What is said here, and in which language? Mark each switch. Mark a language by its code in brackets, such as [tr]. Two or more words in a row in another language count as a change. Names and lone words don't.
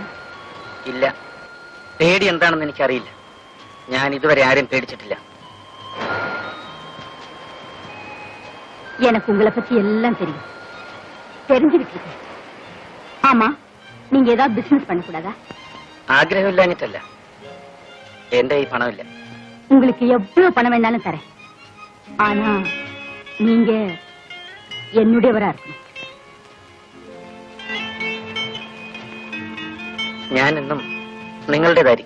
[ml] ഇല്ല, പേടി എന്താണെന്ന് എനിക്കറിയില്ല. ഞാൻ ഇതുവരെ ആരും പേടിച്ചിട്ടില്ല. [ta] எனக்கு உங்களை பத்தி எல்லாம் தெரியும், தெரிஞ்சுக்கிட்டு இருக்கேன். ஆமா, நீங்க ஏதாவது பிசினஸ் பண்ணக்கூடாதா? [ml] ആഗ്രഹമില്ലാഞ്ഞിട്ടല്ല, എന്റെ ഈ പണമില്ല. [ta] உங்களுக்கு எவ்வளவு பணம் வேணாலும் தரேன். ஆனா நீங்க என்னுடையவரா இருக்கணும். [ml] ഞാനെന്നും നിങ്ങളുടേതായിരിക്കും.